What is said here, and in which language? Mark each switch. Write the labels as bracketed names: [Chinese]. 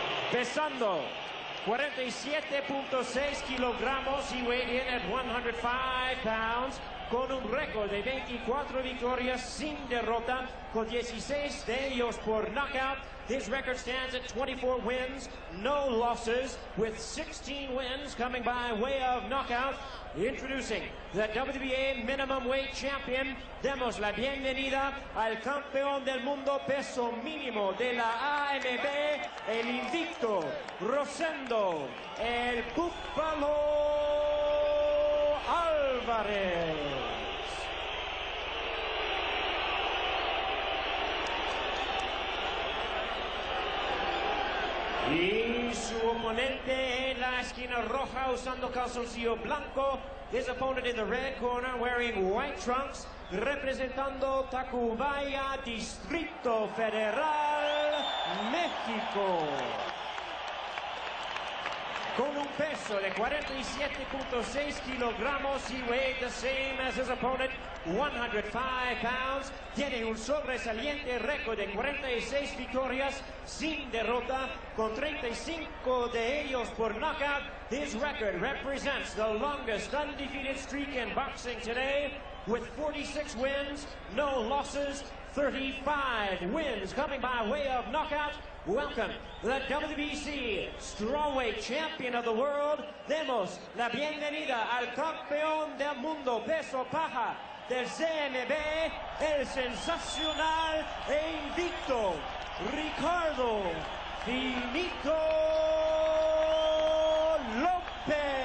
[Spanish] Pesando 47.6 kilogramos y [English] weighed in at 105 pounds, [Spanish] con un récord de 24 victorias sin derrota, con 16 de ellos por knockout. [English] His record stands at 24 wins, no losses, with 16 wins coming by way of knockout. Introducing the WBA minimum weight champion, [Spanish] demos la bienvenida al campeón del mundo peso mínimo de la AMB, el invicto Rosendo, el Búfalo Alvarez. Y su oponente en la esquina roja usando calzoncillo blanco. [English] His opponent in the red corner wearing white trunks, [Spanish] representando [English] Tacubaya, Distrito Federal, México. [Spanish] Con un peso de 47.6 kilogramos, [English] he weighed the same as his opponent, 105 pounds. [Spanish] Tiene un sobresaliente récord de 46 victorias sin derrota, con 35 de ellos por knockout. [English] His record represents the longest undefeated streak in boxing today, with 46 wins, no losses, 35 wins coming by way of knockout. Welcome, the WBC Strawweight Champion of the World. [Spanish] Demos la bienvenida al campeón del mundo peso paja del CMB, el sensacional e invicto Ricardo Finito Lopez.